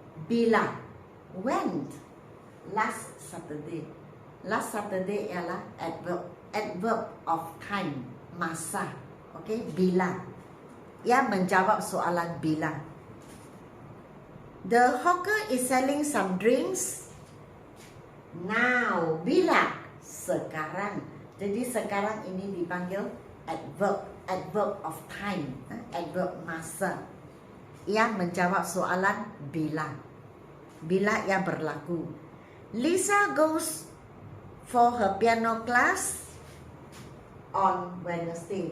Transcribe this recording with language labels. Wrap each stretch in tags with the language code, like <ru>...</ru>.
<en>Bila? When? Last Saturday.</en> <ms>Last Saturday ialah adverb of time. Masa. Okay? Bila. Ia menjawab soalan bila.</ms> <en>The hawker is selling some drinks.</en> <ms>Now. Bila? Sekarang. Jadi sekarang ini dipanggil adverb. adverb of time, adverb masa. Ia menjawab soalan bila. Bila ia berlaku.</ms> <en>Lisa goes for her piano class on Wednesday.</en>